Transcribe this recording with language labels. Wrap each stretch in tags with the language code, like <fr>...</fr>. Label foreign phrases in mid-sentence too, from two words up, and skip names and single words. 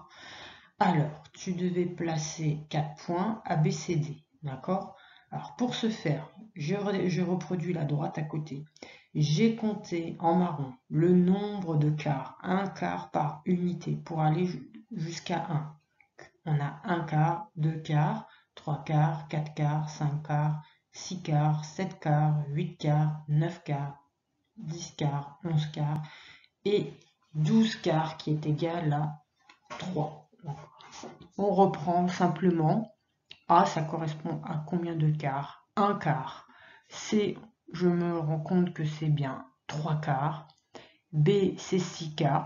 <fr>Alors, tu devais placer 4 points A, B, C, D. D'accord? Alors, pour ce faire, je reproduis la droite à côté. J'ai compté en marron le nombre de quarts, un quart par unité, pour aller jusqu'à 1. On a 1 quart, 2 quarts, 3 quarts, 4 quarts, 5 quarts, 6 quarts, 7 quarts, 8 quarts, 9 quarts, 10 quarts, 11 quarts et 12 quarts qui est égal à 3. On reprend simplement. A, ça correspond à combien de quarts? 1 quart. C, je me rends compte que c'est bien 3 quarts. B, c'est 6 quarts.</fr>